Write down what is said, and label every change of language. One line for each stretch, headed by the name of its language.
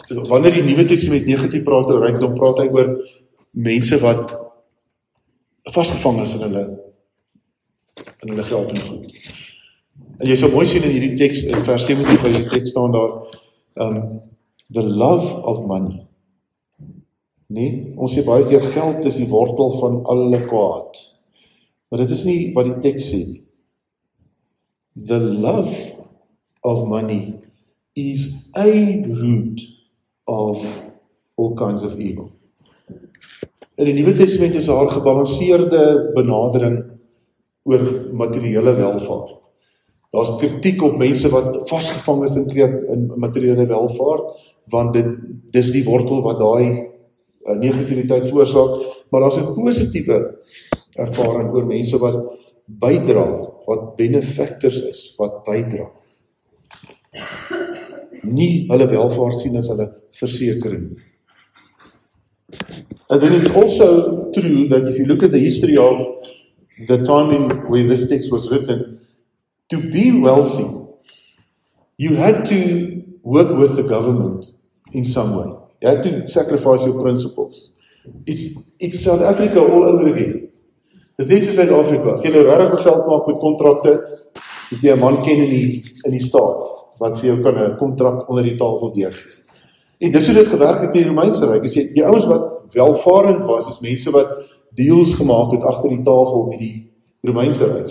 Afrikaans: Wanneer die Nuwe Testament negatief praat oor rykdom, praat hy oor mense wat vasgevang is in hulle geld en goed. En jy sal mooi sien in hierdie teks, in vers 17 van die teks staan daar,
English: the love of money.
Afrikaans: Nee, ons sê baie keer geld is die wortel van alle kwaad. Maar dit is nie wat die teks sê nie.
English: The love of money is a root of all kinds of evil.
Afrikaans: In die Nuwe Testament is daar gebalanseerde benadering oor materiële welvaart. Daar's kritiek op mense wat vasgevang is in materiële welvaart, want dis die wortel wat daai negativiteit veroorsaak, maar daar's 'n positiewe ervaring oor mense wat bydra, wat benefactors is, wat bydra. Nie hulle welvaart sien as hulle versekering.
English: And then it's also true that if you look at the history of the time in where this text was written, to be wealthy, you had to work with the government in some way. You had to sacrifice your principles. It's South Africa all over again.
Afrikaans: Dis net so Suid-Afrika. As jy nou regtig geld maak met kontrakte, as jy 'n man ken in die staat, wat vir jou kan 'n kontrak onder die tafel deurgee. En dis hoe dit gewerk het in die Romeinse Ryk. As jy die ouens wat welvarend was, is mense wat deals gemaak het agter die tafel met die Romeinse Ryk.